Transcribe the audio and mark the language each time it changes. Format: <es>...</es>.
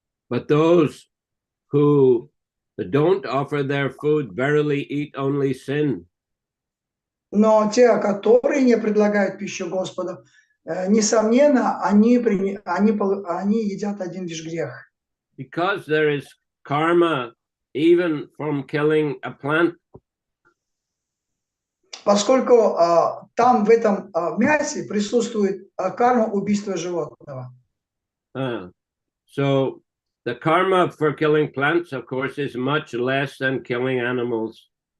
<en>But those who don't offer their food verily eat only sin.</en> <ru>Но те, которые не предлагают пищу Господу, несомненно, они едят один лишь грех.</ru> <en>Because there is karma even from killing a plant.</en> <ru>Поскольку там в этом мясе присутствует карма убийства животного.</ru> <en>So the karma for killing plants, of course, is much less than killing animals.</en>